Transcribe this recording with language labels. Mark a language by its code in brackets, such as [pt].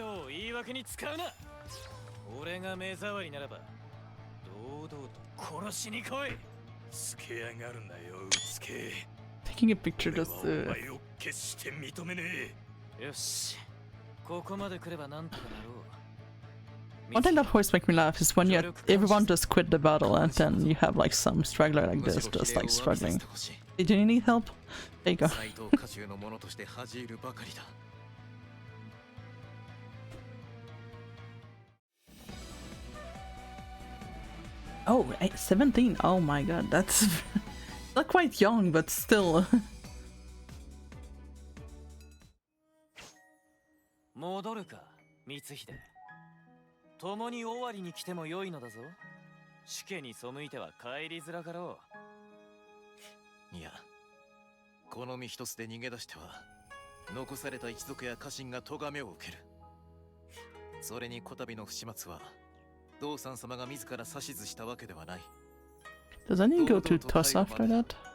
[ja] 貴重を言い訳に使うな。俺が目障りならば堂々と殺しに来い。つけやがるなよ、うつけ。 [en] Taking a picture just [ja] お前を決して認めねえ。よし、ここまで来ればなんとかなろう。 [en] one thing that always makes me laugh is when everyone just quit the battle and then you have like some straggler like this just like struggling. Hey, do you need help? There you go. [ja] 斎藤家中の者として恥じるばかりだ。 [en] Oh, 17. Oh my god, that's not quite young, but still. [ja] 戻るか、光秀。共に終わりに来ても良いのだぞ。死家に背いては帰りづらかろう。いや、この身一つで逃げ出しては残された一族や家臣が咎めを受ける。それにこたびの不始末は道三様が自ら指図したわけではない。 [en] Does anyone go to Tuss after that?